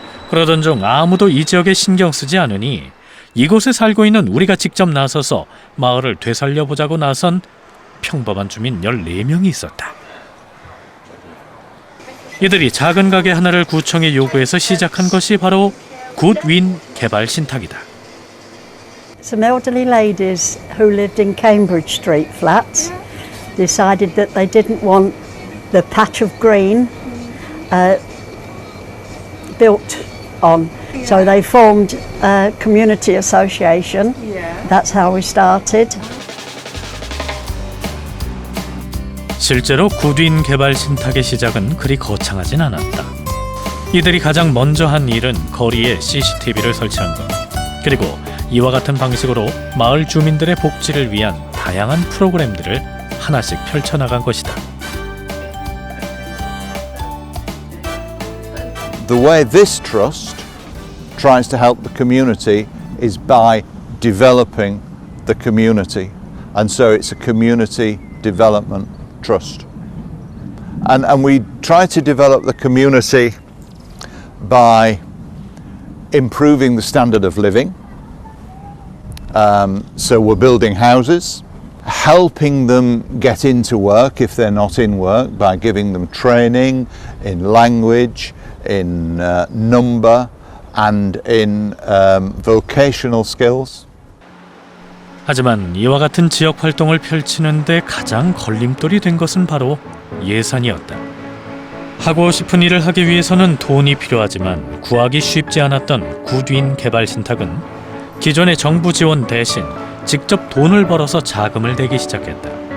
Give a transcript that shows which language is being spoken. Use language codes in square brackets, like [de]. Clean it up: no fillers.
[ko] 그러던 중 아무도 이 지역에 신경 쓰지 않으니 이곳에 살고 있는 우리가 직접 나서서 마을을 되살려보자고 나선 평범한 주민 14명이 있었다. 이들이 작은 가게 하나를 구청에 요구해서 시작한 것이 바로 굿윈 개발 신탁이다. [en] Some elderly ladies who lived in Cambridge Street flats decided that they didn't want the patch of green built on. So they formed a community association. That's how we started. [ko] 실제로 굿윈 개발 신탁의 시작은 그리 거창하진 않았다. 이들이 가장 먼저 한 일은 거리에 CCTV를 설치한 것, 그리고 이와 같은 방식으로 마을 주민들의 복지를 위한 다양한 프로그램들을 하나씩 펼쳐나간 것이다. [en] The way this trust tries to help the community is by developing the community, and so it's a community development trust. And we try to develop the community by improving the standard of living. So we're building houses, helping them get into work if they're not in work by giving them training in language, in number, and in vocational skills. [ko] 하지만 이와 같은 지역 활동을 펼치는데 가장 걸림돌이 된 것은 바로 예산이었다. 하고 싶은 일을 하기 위해서는 돈이 필요하지만 구하기 쉽지 않았던 굿윈 개발 신탁은 기존의 정부 지원 대신 직접 돈을 벌어서 자금을 대기 시작했다.